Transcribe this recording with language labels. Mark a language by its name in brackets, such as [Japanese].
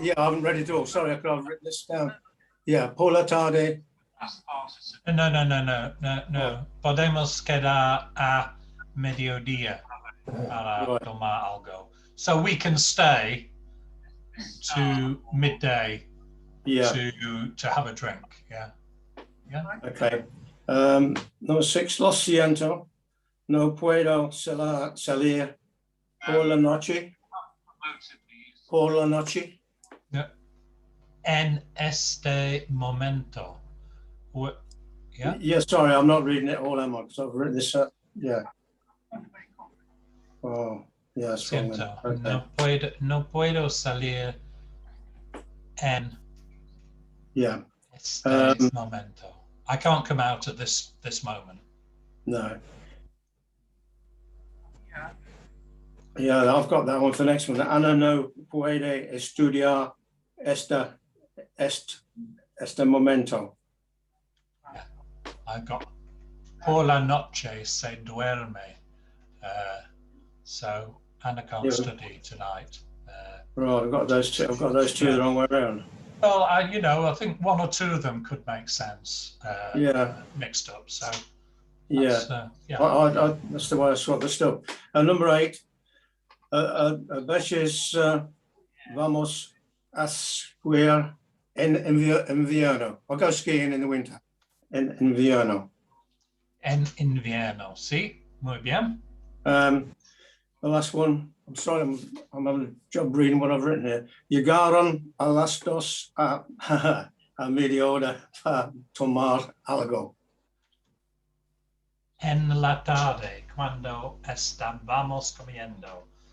[English] Yeah, I haven't read it all. Sorry, I could have written this down. [Spanish] Yeah, por la tarde. No. Podemos quedar a mediodía para [English] Right. [Spanish] tomar algo. [English] So we can stay to midday Yeah. to have a drink. Yeah. Yeah. Okay. Number 6, [Spanish] lo siento, no puedo salir por la noche. Por la noche. Yeah. En este momento. Yeah. [English] Yeah, sorry, I'm not reading it all, am I? Because I've written this up. Yeah. Oh, yeah, that's wrong. [Spanish] Siento. [English] Okay. [Spanish] No puedo salir en [English] Yeah. [Spanish] este momento. [English] I can't come out at this moment. No. Yeah, I've got that one for the next one. [Spanish] Ana no puede estudiar este momento. Yeah. [English] I've got [Spanish] por la noche se duerme. [English] So Anna can't study tonight. Right, I've got those two. I've got those two the wrong way around. Well, I think one or two of them could make sense. Mixed up. So that's, yeah, that's the way I saw the stuff. Number 8. [Spanish] A veces vamos a esquiar en invierno. [English] I'll go skiing in the winter. [Spanish] En invierno. En invierno. Sí, muy bien. [English] The last one. I'm sorry, I'm having a job reading what I've written here. [Spanish] Llegaron a las 2 a media hora para tomar algo. En la tarde, cuando estábamos comiendo.